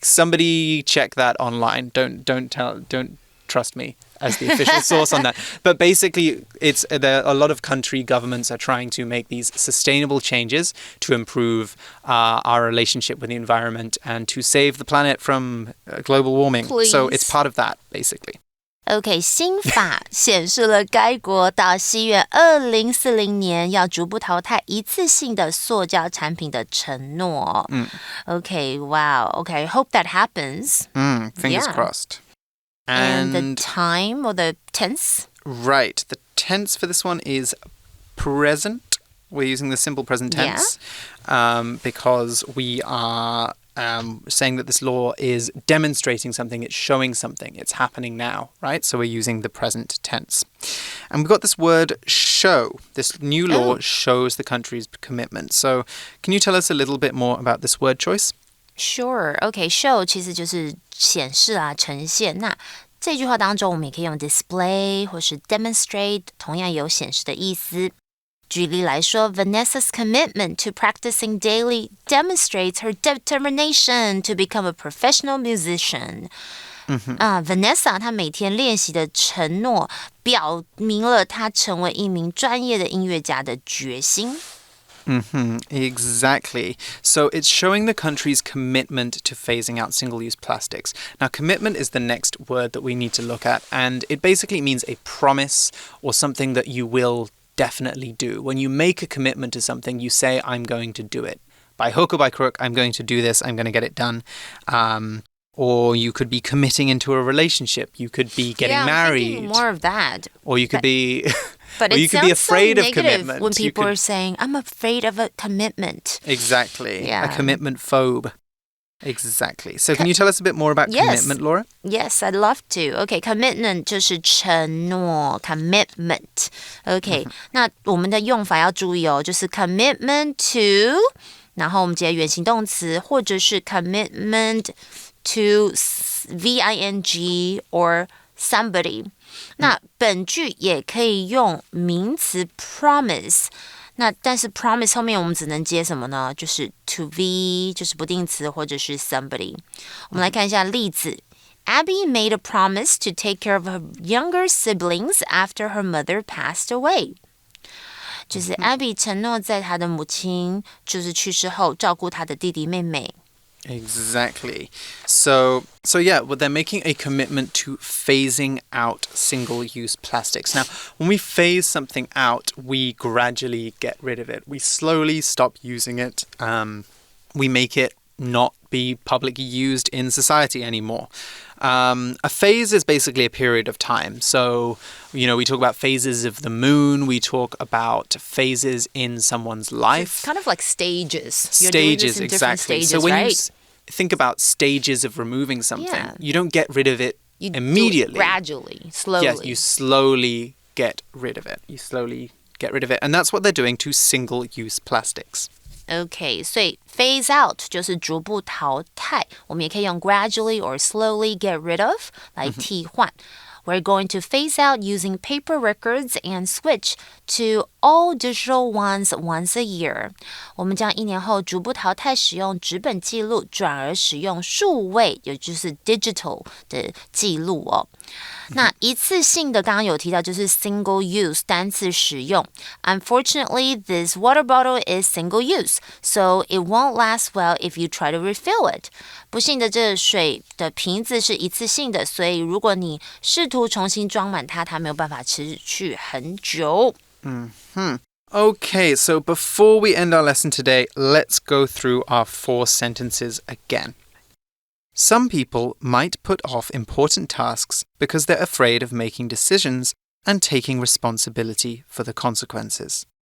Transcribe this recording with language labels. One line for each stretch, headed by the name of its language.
English: Somebody check that online. Don't trust me as the official source on that. But basically, a lot of country governments are trying to make these sustainable changes to improve our relationship with the environment and to save the planet from global warming. Please. So it's part of that, basically.
Chinese: OK， 新法显示了该国到西元2040年要逐步淘汰一次性的塑胶产品的承诺。
English: OK, wow. OK, hope that happens. Fingers crossed. And the time or the tense? Right. The tense for this one is present. We're using the simple present tense because we are saying that this law is demonstrating something, it's showing something, it's happening now, right? So we're using the present tense. And we've got this word show. This new law shows the country's commitment. So can you tell us a little bit more about this word choice? Sure.
Chinese: Okay, show 其实就是显示啊，呈现。那这句话当中，我们也可以用 display 或是 demonstrate， 同样有显示的意思。举例来说
English: Vanessa's commitment to practicing daily demonstrates her determination to become a professional musician.
Chinese: Vanessa 她每天练习的承诺，表明了她成为一名专业的音乐家的决心。
English: Exactly. So it's showing the country's commitment to phasing out single-use plastics. Now, commitment is the next word that we need to look at, and it basically means a promise or something that you will definitely do. When you make a commitment to something, you say, I'm going to do it. By hook or by crook, I'm going to do this, I'm going to get it done. Or you could be committing into a relationship. You could be getting married. I'm thinking more of that. Or you could be... But or you could be afraid so of commitment. When people are saying, I'm afraid of a commitment. Exactly. Yeah. A commitment phobe. Exactly. So can you tell us a bit more about commitment, Laura? Yes, I'd love to.
Chinese: Okay, commitment 就是承诺 commitment. Okay, 那我们的用法要注意哦，就是 commitment to, 然后我们接原形动词，或者是
English: commitment to V-I-N-G or somebody.
Chinese: 那本句也可以用名词 promise。那但是 promise 后面我们只能接什么呢？就是
English: to be
Chinese: 就是不定词或者是 somebody。我们来看一下例子。
English: Abby made a promise to take care of her younger siblings after her mother passed away.
Chinese: 就是 Abby 承诺在她的母亲就是去世后照顾她的弟弟妹妹。
English: Exactly. So yeah, well, they're making a commitment to phasing out single-use plastics. Now, when we phase something out, we gradually get rid of it. We slowly stop using it. We make it not be publicly used in society anymore. A phase is basically a period of time. So, we talk about phases of the moon. We talk about phases in someone's life. It's kind of like stages. Stages, exactly. Stages, so when right? you think about stages of removing something, you don't get rid of it immediately. Do it gradually, slowly. Yes, you slowly get rid of it. You slowly get rid of it. And that's what they're doing to single-use plastics.
Chinese: Okay, 所以 phase out 就是逐步淘汰，我们也可以用
English: gradually or slowly get rid of
Chinese: 来替换。
English: We're going to phase out using paper records and switch to all digital ones once a year.
Chinese: 我们将1年后逐步淘汰使用纸本记录，转而使用数位，也就是 digital 的记录哦。那一次性的刚刚有提到就是 single use 单次使用。
English: Unfortunately, this water bottle is single use, so it won't last well if you try to refill it.
Chinese: 不幸的，这水的瓶子是一次性的，所以如果你试图重新装满它，它没有办法持续很久。
English: Okay, so before we end our lesson today, let's go through our 4 sentences again. Some people might put off important tasks because they're afraid of making decisions and taking responsibility for the consequences.